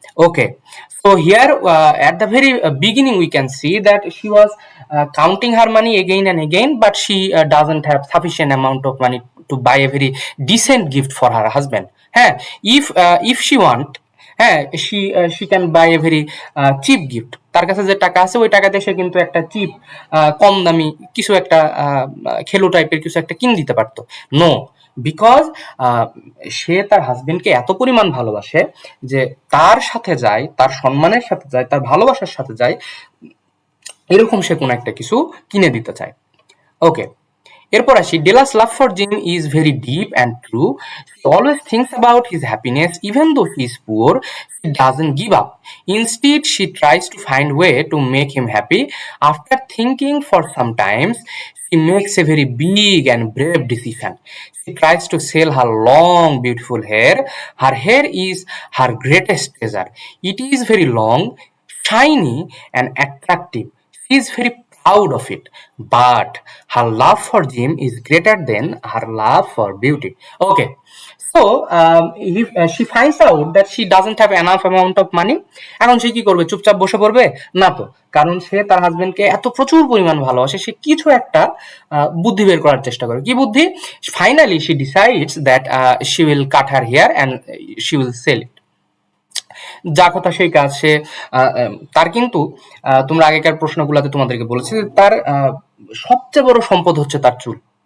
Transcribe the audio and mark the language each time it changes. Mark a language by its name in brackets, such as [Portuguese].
[English] Okay, so here at the very beginning we can see that she was counting her money again and again, but she doesn't have sufficient amount of money to buy a very decent gift for her husband. হ্যাঁ, if she want, হ্যাঁ, she can buy a very cheap gift. [Bangla] তার কাছে যে টাকা আছে ওই টাকাতে সে কিন্তু একটা চিপ, কম দামি কিছু একটা খেলো টাইপের কিছু একটা কিনে দিতে পারতো। [English] no, because [Bangla] সে তার হাজবেন্ডকে এত পরিমাণ ভালোবাসে যে তার সাথে যায়, তার সম্মানের সাথে যায়, তার ভালোবাসার সাথে যায়, এরকম সে কোনো একটা কিছু কিনে দিতে চায়। [English] okay, [Bangla] এরপর আসি, [English] Della's love for Jim is very deep and true. She always thinks about his happiness even though he is poor. She doesn't give up. Instead she tries to find way to make him happy. After thinking for some times she makes a very big and brave decision. She tries to sell her long, beautiful hair. Her hair is her greatest treasure. It is very long, shiny, and attractive. She is very proud of it. But her love for Jim is greater than her love for beauty. Okay. So she finds out that she doesn't have enough amount of money. [Bangla] এখন সে কি করবে? চুপচাপ বসে পড়বে? না তো, কারণ সে তার হাজবেন্ডকে এত প্রচুর পরিমাণ ভালোবাসে, সে কিছু একটা বুদ্ধি বের করার চেষ্টা করে। কি বুদ্ধি? [English] Finally she decides that she will cut her hair and she will sell it. [Bangla] যা কথা সেই কাজ। সে তার কিন্তু তোমরা আগেকার প্রশ্নগুলোতে তোমাদেরকে বলেছি যে তার সবচেয়ে বড় সম্পদ হচ্ছে তার চুল।